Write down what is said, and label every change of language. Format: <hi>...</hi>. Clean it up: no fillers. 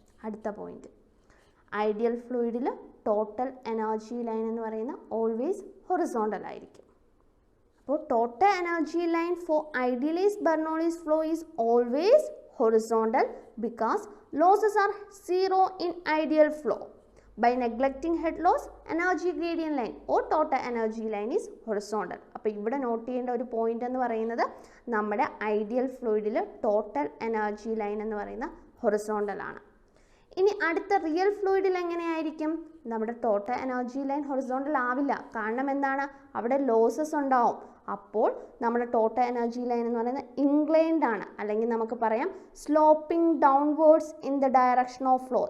<ml>അടുത്ത point, ideal ഫ്ലൂയിഡിൽ total energy line എന്ന് പറയുന്ന ഓൾവേസ് ഹൊറിസോണ്ടൽ ആയിരിക്കും.</ml> <en>അപ്പോൾ total energy line for idealised Bernoulli's flow is always horizontal because losses are zero in ideal flow. By neglecting head loss, energy gradient line or total energy line is horizontal.</en> <ml>അപ്പോൾ ഇവിടെ not ചെയ്യേണ്ട ഒരു point എന്ന് പറയുന്നത് നമ്മുടെ ideal ഫ്ലൂയിഡിൽ total energy line എന്ന് പറയുന്ന horizontal ആണ്. ഇനി അടുത്ത റിയൽ ഫ്ലൂയിഡിൽ എങ്ങനെയായിരിക്കും? നമ്മുടെ ടോട്ടൽ എനർജി ലൈൻ ഹൊറിസോണ്ടൽ ആവില്ല. കാരണം എന്താണ്? അവിടെ ലോസസ് ഉണ്ടാവും. അപ്പോൾ നമ്മുടെ ടോട്ടൽ എനർജി ലൈൻ എന്ന് പറയുന്നത് ഇൻക്ലൈൻഡ് ആണ്, അല്ലെങ്കിൽ നമുക്ക് പറയാം</ml> <en>Sloping downwards in the direction of flow.</en>